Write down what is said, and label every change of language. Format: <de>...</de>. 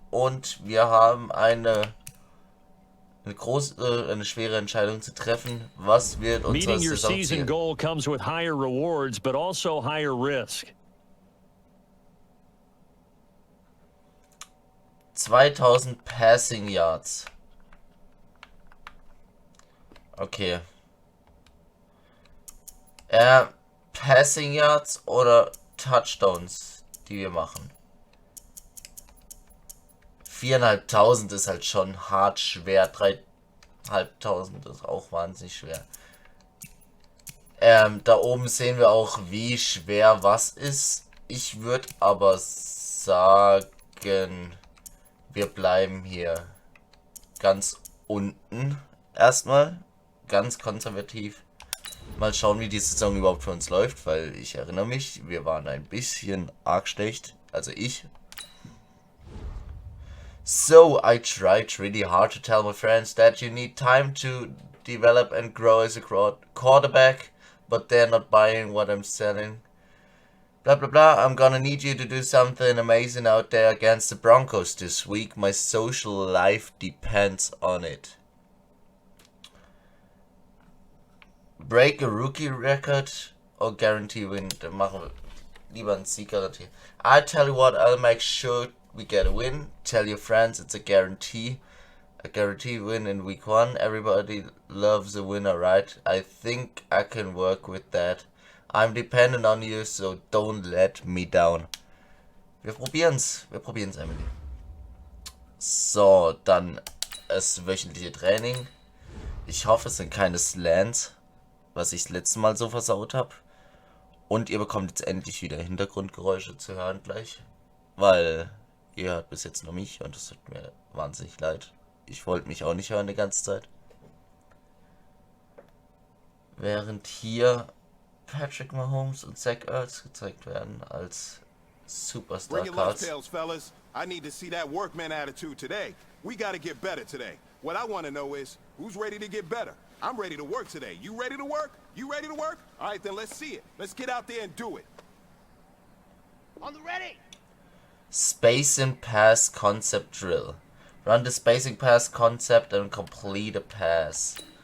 <de>Und wir haben eine schwere Entscheidung zu treffen. Was wird unser</de> <en>Meeting your season goal comes with higher rewards, but also higher risk. 2000 Passing Yards. Okay.</en> <de>Passing Yards oder Touchdowns, die wir machen. 4.500 ist halt schon hart schwer. 3.500 ist auch wahnsinnig schwer. Da oben sehen wir auch, wie schwer was ist. Ich würde aber sagen, wir bleiben hier ganz unten. Erstmal ganz konservativ. Mal schauen, wie die Saison überhaupt für uns läuft, weil ich erinnere mich, wir waren ein bisschen arg schlecht. Also ich.</de> <en>So, I tried really hard to tell my friends that you need time to develop and grow as a quarterback, but they're not buying what I'm selling. Blah blah blah, I'm gonna need you to do something amazing out there against the Broncos this week. My social life depends on it. Break a rookie record or guarantee win.</en> <de>Dann machen wir lieber einen Sieg garantieren.</de> <en>I tell you what, I'll make sure we get a win. Tell your friends it's a guarantee. A guarantee win in week 1. Everybody loves a winner, right? I think I can work with that. I'm dependent on you, so don't let me down.</en> <de>Wir probieren's, Emily. So, dann das wöchentliche Training. Ich hoffe, es sind keine Slants, was ich das letzte Mal so versaut habe. Und ihr bekommt jetzt endlich wieder Hintergrundgeräusche zu hören gleich. Weil ihr hört bis jetzt nur mich und es tut mir wahnsinnig leid. Ich wollte mich auch nicht hören die ganze Zeit. Während hier Patrick Mahomes und Zach Ertz gezeigt werden als Superstar-Cards.</de> <en>I need to see that workman attitude today. We got to get better today. What I want to know is, who's ready to get better? I'm ready to work today. You ready to work? You ready to work? All right, then let's see it. Let's get out there and do it. On the ready. Spacing pass concept drill. Run the spacing pass concept and complete a pass.</en>